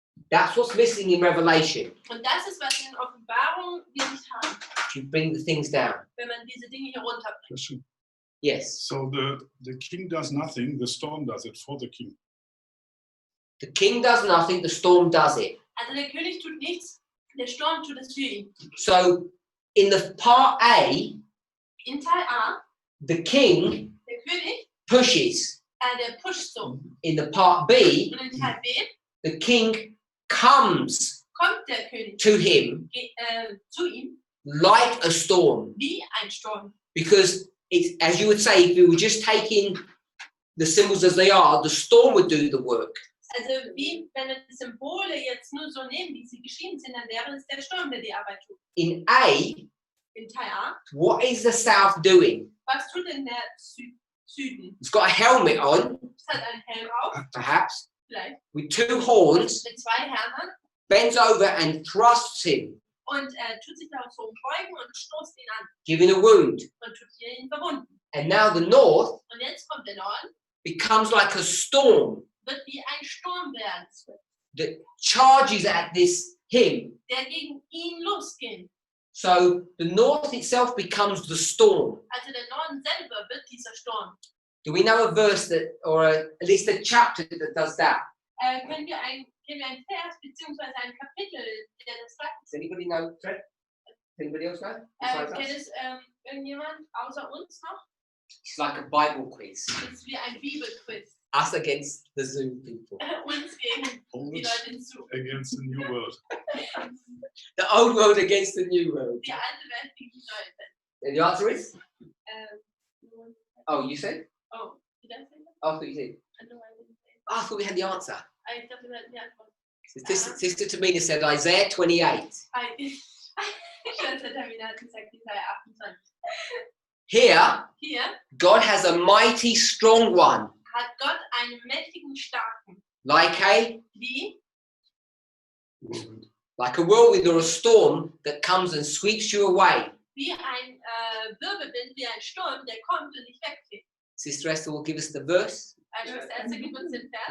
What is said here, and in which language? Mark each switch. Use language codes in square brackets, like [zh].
[en] That's what's missing in Revelation. [de] Und das ist, was in Offenbarung wir nicht haben, [en] You bring the things down. [de] wenn man diese Dinge hier runterbringt. [en] Question. Yes. So the king does nothing, the storm does it for the king. The king does nothing, the storm does it. [de] Also der König tut nichts, der Sturm tut es für ihn. [en] So in the part A, [de] In Teil A, [en] the king [de] der König, [en] pushes. [de] der pusht so. [en] In the part B, [de] Und in Teil B [en] the king comes [de] kommt der König [en] to him [de] zu ihm [en] like a storm. [de] wie ein Sturm. [en] Because it's, as you would say, if we were just taking the symbols as they are, the storm would do the work. [de] Also wie wenn wir die Symbole jetzt nur so nehmen, wie sie geschrieben sind, dann wäre es der Sturm, der die Arbeit tut. [en] In A, [de] In Teil A, [en] what is the south doing? [de] was tut denn der Süden? [en] It's got a helmet on, [de] Es hat einen Helm auf, [en] perhaps, [de] vielleicht, [en] with two horns, [de] mit zwei Hörnern [en] bends over and thrusts him, [de] und tut sich darauf so beugen und stoßt ihn an [en] giving a wound. [de] und tut hier ihn verwunden. [en] And now the north [de] Und jetzt kommt der Norden, [en] becomes like a storm [de] wird wie ein Sturm werden, [en] that charges at this him. [de] der gegen ihn losgeht. [en] So the north itself becomes the storm. [de] Also der Norden selber wird dieser Sturm. [en] Do we know a verse that, or at least a chapter that does that? [de] Kennen wir einen Vers bzw. ein Kapitel, der das sagt? [en] Does anybody know? Fred? Anybody else know? Besides us? [de] Kennt es irgendjemand außer uns noch? [en] It's like a Bible quiz. [de] Es ist wie ein Bibelquiz. [en] Us against the Zoom people. [de] Uns gegen die [en] Always [de] Leute hinzu. [en] against the new world. The old world against the new world. [de] Die alte Welt gegen die neue Welt. [en] And the answer is? Ähm, Oh, you said? oh, did I say that? Oh, I thought you said. No, I didn't say Oh, I thought we had the answer. that. [de] I dachte, wir hatten die Antwort. [en] Sister Tamina said Isaiah 28. [de] Schwester Tamina hat gesagt, Jesaja 28. [en] Here, [de] Hier [en] God has a mighty strong one, [de] hat Gott einen mächtigen, starken, [en] like [de] wie [en] a whirlwind or a storm that comes and sweeps you away. [de] ein Wirbelwind, wie ein Sturm, der kommt und dich wegfegt. [en] Sister Esther will give us the verse. [de] Schwester Esther gibt uns den Vers.